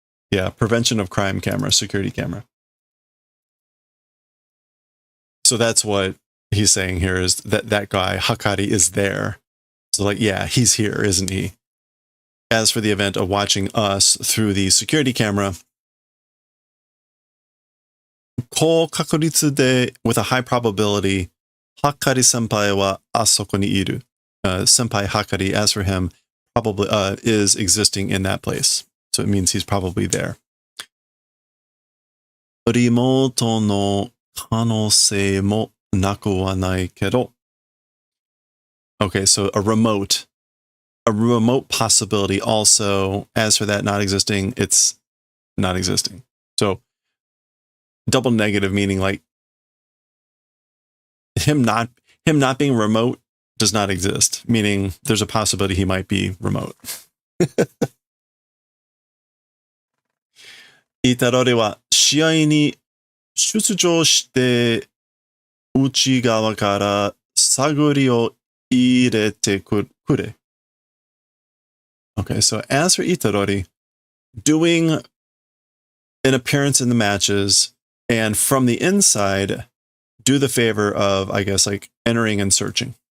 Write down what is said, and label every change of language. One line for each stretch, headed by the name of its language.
English: Yeah, prevention of crime camera, security camera. So that's what he's saying here, is that guy, Hakkari, is there. So like, yeah, he's here, isn't he? As for the event of watching us through the security camera,
Japanese: 高確率で
English: with a high probability
Japanese: はかり先輩はあそこにいる.
English: Senpai Hakari, as for him, probably is existing in that place. So it means he's probably there.
Japanese: リモートの可能性もなくはないけど.
English: Okay, so a remote possibility also. As for that not existing, it's not existing. So double negative, meaning like him not being remote does not exist, meaning there's a possibility he might be remote.
Japanese: イタロリは試合に出場して内側から探りを入れてくれ.
English: Okay, so as for Itarori, doing an appearance in the matches and from the inside, do the favor of, I guess, like entering and searching.